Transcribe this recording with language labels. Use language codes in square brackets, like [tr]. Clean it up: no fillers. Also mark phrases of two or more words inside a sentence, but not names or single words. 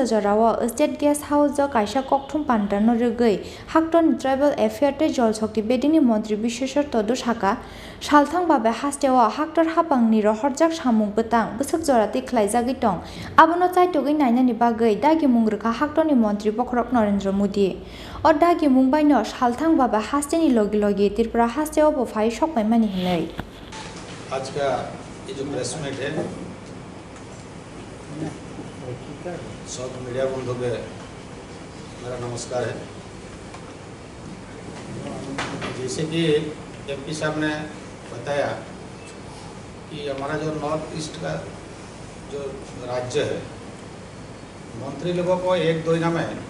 [trp] jorao State Guest House o kaisa kokthum pandano rugui haktorni Tribal Affairs tei Jal Shakti bedengni mantri Bisheshwar Tudu saka Salthang babai hasteo haktor habangni rohorjak samung bwtang busuk jora tikhlaijagui tong abono chaitogui nainani bagui dagi mungrwkha haktorni mantri pokrok Narendra Modi o dagi mungbaino Salthang babai hasteni logi logi Tripura hasteo bo phai sokpaimani hinui [hi] आज का ये जो [en] press meet [hi] है सब मीडिया बंधु के मेरा नमस्कार है। जैसे कि एमपी साहब ने बताया कि हमारा जो [en] North East [hi] का जो राज्य है मंत्री लोगों को एक दो दिन में